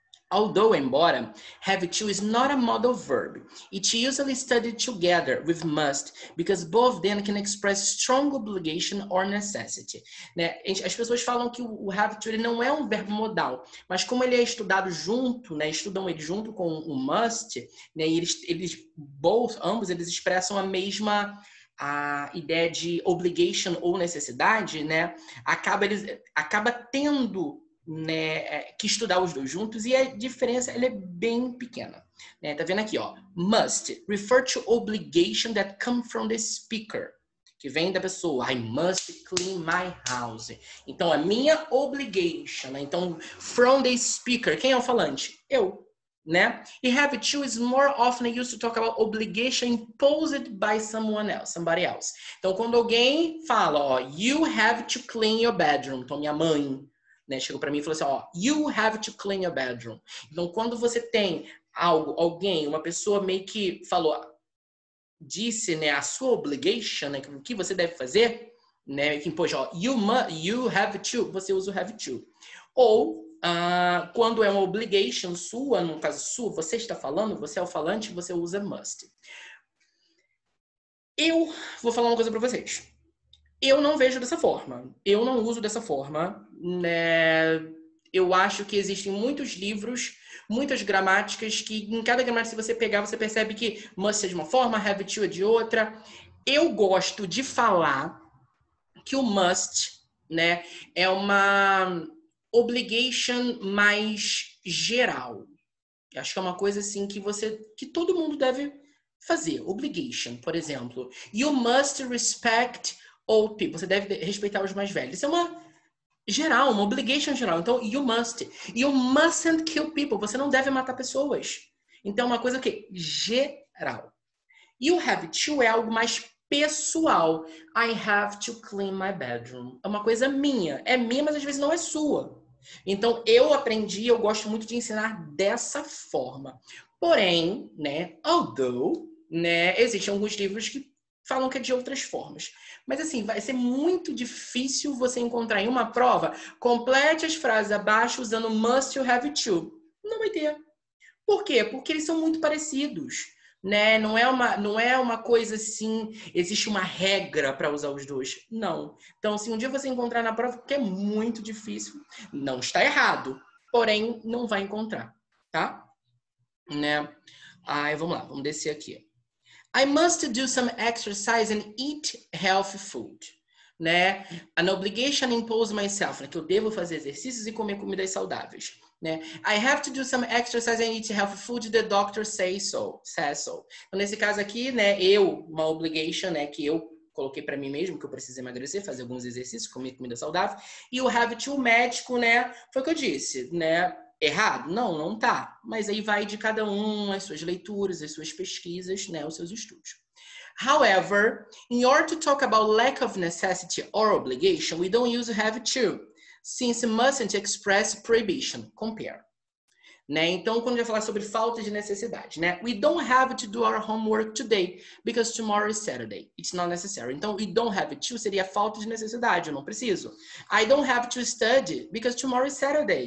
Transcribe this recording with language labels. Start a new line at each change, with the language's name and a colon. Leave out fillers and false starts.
English: Although, embora, have to is not a modal verb. It's usually studied together with must, because both them can express strong obligation or necessity.
Portuguese: Né? As pessoas falam que o have to ele não é um verbo modal, mas como ele é estudado junto, né? Estudam ele junto com o must, né? E ambos eles expressam a ideia de obligation ou necessidade, né? Acaba tendo, né, que estudar os dois juntos, e a diferença ela é bem pequena, né? Tá vendo aqui, ó?
English: Must refer to obligation that come from the speaker,
Portuguese: que vem da pessoa.
English: I must clean my house.
Portuguese: Então, a minha obligation, né? Então,
English: from the speaker,
Portuguese: quem é o falante? Eu, né?
English: E have to is more often used to talk about obligation imposed by somebody else.
Portuguese: Então, quando alguém fala, ó,
English: you have to clean your bedroom.
Portuguese: Então, minha mãe, né, chegou para mim e falou assim, ó,
English: you have to clean your bedroom.
Portuguese: Então, quando você tem alguém, uma pessoa meio que falou, disse, né, a sua obligation, né, o que você deve fazer, né, que impôs, ó, you have to, você usa o have to. Ou, quando é uma obligation sua, no caso sua, você está falando, você é o falante, você usa must. Eu vou falar uma coisa para vocês. Eu não vejo dessa forma. Eu não uso dessa forma, né? Eu acho que existem muitos livros, muitas gramáticas, que em cada gramática, se você pegar, você percebe que must é de uma forma, have to é de outra. Eu gosto de falar que o must, né, é uma obligation mais geral. Eu acho que é uma coisa assim que todo mundo deve fazer. Obligation, por exemplo.
English: You must respect old people.
Portuguese: Você deve respeitar os mais velhos. Isso é uma obligation geral. Então, you must.
English: You mustn't kill people.
Portuguese: Você não deve matar pessoas. Então, é uma coisa que geral. You have to é algo mais pessoal.
English: I have to clean my bedroom.
Portuguese: É uma coisa minha. É minha, mas às vezes não é sua. Então, eu gosto muito de ensinar dessa forma. Porém, né, although, né, existem alguns livros que falam que é de outras formas. Mas assim, vai ser muito difícil você encontrar em uma prova, complete as frases abaixo usando must ou have to. Não vai ter. Por quê? Porque eles são muito parecidos, né? Não é uma coisa assim, existe uma regra para usar os dois. Não. Então, se um dia você encontrar na prova, que é muito difícil, não está errado, porém não vai encontrar, tá? Né? Aí, vamos lá, vamos descer aqui.
English: I must do some exercise and eat healthy food, né? An obligation impose myself,
Portuguese: né? Que eu devo fazer exercícios e comer comidas saudáveis, né?
English: I have to do some exercise and eat healthy food, the doctor says so.
Portuguese: Então, nesse caso aqui, né, uma obligation, né, que eu coloquei para mim mesmo, que eu preciso emagrecer, fazer alguns exercícios, comer comida saudável, e o have to, o médico, né, foi o que eu disse, né? Errado? Não, não tá. Mas aí vai de cada um, as suas leituras, as suas pesquisas, né, os seus estudos.
English: However, in order to talk about lack of necessity or obligation, we don't use have to, since mustn't express prohibition. Compare. Né?
Portuguese: Então, quando a gente vai falar sobre falta de necessidade, né?
English: We don't have to do our homework today, because tomorrow is Saturday. It's not necessary.
Portuguese: Então,
English: we don't have to
Portuguese: seria falta de necessidade, eu não preciso.
English: I don't have to study, because tomorrow is Saturday.